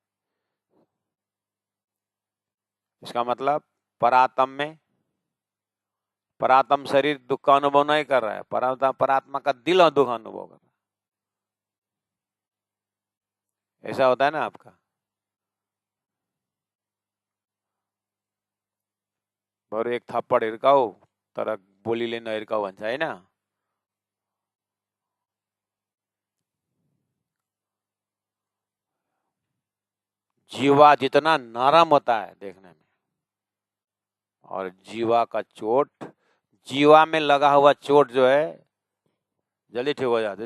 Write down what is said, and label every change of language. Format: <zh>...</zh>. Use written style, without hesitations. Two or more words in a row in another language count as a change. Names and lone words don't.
<hi>इसका मतलब परात्म शरीर दुख का अनुभव नहीं कर रहा है, परात्मा का दिल दुख अनुभव कर रहा है। ऐसा होता है ना आपका।</hi> <ne>बरु एक थप्पड हिर्काऊ तर बोलीले नहिर्काऊ भन्छ हैन।</ne> <hi>जीवा जितना नरम होता है देखने में, और जीवा का चोट, जीवा में लगा हुआ चोट जो है जल्दी ठीक हो जाता है।</hi>